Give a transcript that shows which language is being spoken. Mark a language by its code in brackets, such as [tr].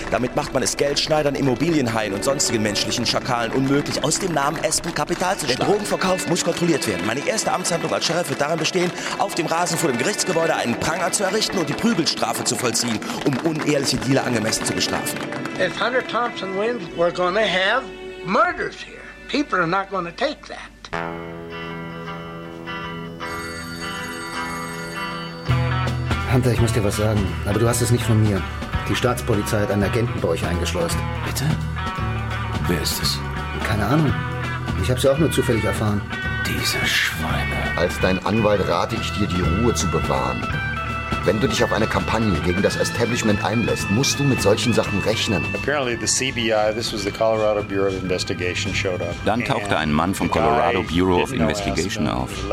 [de] Damit macht man es Geldschneidern, Immobilienhaien und sonstigen menschlichen Schakalen unmöglich, aus dem Namen Aspen Kapital zu schlagen. Der Drogenverkauf muss kontrolliert werden. Meine erste Amtshandlung als Sheriff wird darin bestehen, auf dem Rasen vor dem Gerichtsgebäude einen Pranger zu errichten und die Prügelstrafe zu vollziehen, um unehrliche Dealer angemessen zu bestrafen. [en] If Hunter Thompson wins, we're gonna have murders here. People are not gonna take that. [de] Hunter, ich muss dir was sagen, aber du hast es nicht von mir. Die Staatspolizei hat einen Agenten bei euch eingeschleust. Bitte? Wer ist es? Keine Ahnung. Ich hab's ja auch nur zufällig erfahren. Diese Schweine. Als dein Anwalt rate ich dir, die Ruhe zu bewahren. Wenn du dich auf eine Kampagne gegen das Establishment einlässt, musst du mit solchen Sachen rechnen. [en] Apparently the CBI, this was the Colorado Bureau of Investigation, showed up. [de] Dann tauchte ein Mann vom Colorado Bureau of Investigation auf.